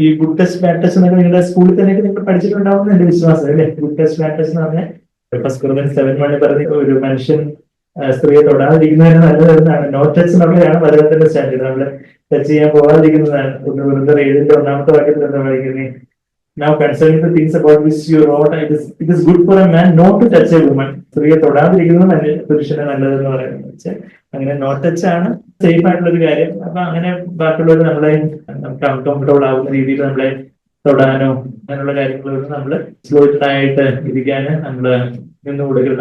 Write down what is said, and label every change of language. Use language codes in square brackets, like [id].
[ml] ഈ good test bad test എന്നൊക്കെ നിങ്ങളുടെ സ്കൂളിൽ തന്നെയൊക്കെ നിങ്ങൾ പഠിച്ചിട്ടുണ്ടാവുന്ന എന്റെ വിശ്വാസം അല്ലേ. ഗുഡ് ടെസ്റ്റ് ബാഡ് ടെസ്റ്റ് എന്ന് പറഞ്ഞാൽ ഫസ്റ്റ് Corinthians 7:1 പറഞ്ഞ ഒരു മനുഷ്യൻ സ്ത്രീയെ തൊടാതിരിക്കുന്നതിന് നല്ലതെന്നാണ്. നോ ടച്ച് എന്നുള്ളതാണ് വചനത്തിന്റെ സ്റ്റാൻഡേർഡ്. നമ്മള് ടച്ച് ചെയ്യാൻ പോകാതിരിക്കുന്നതാണ്. ഒന്ന് വെറുതെ 7-ന്റെ 1-ാമത്തെ വാക്യത്തിൽ എന്താ പറയുന്നത്? [en] Now concerning the things about which you wrote, it is good for a man not to touch a woman. [ml] സ്ത്രീയെ തൊടാതിരിക്കുന്നത് പുരുഷന് നല്ലതെന്ന് പറയുന്നത് വെച്ചാൽ അങ്ങനെ നോ ടച്ച് ആണ് സേഫ് ആയിട്ടുള്ള ഒരു കാര്യം. അപ്പൊ അങ്ങനെ ബാക്കിയുള്ളവർ നമ്മളെ നമുക്ക് അൺകംഫർട്ടബിൾ ആവുന്ന രീതിയിൽ നമ്മളെ തൊടാനോ അങ്ങനെയുള്ള കാര്യങ്ങളൊന്നും നമ്മൾ എക്സ്പ്ലോയിറ്റഡ് ആയിട്ട് ഇരിക്കാന് നമ്മള് നിന്ന് കൊടുക്കരുത്.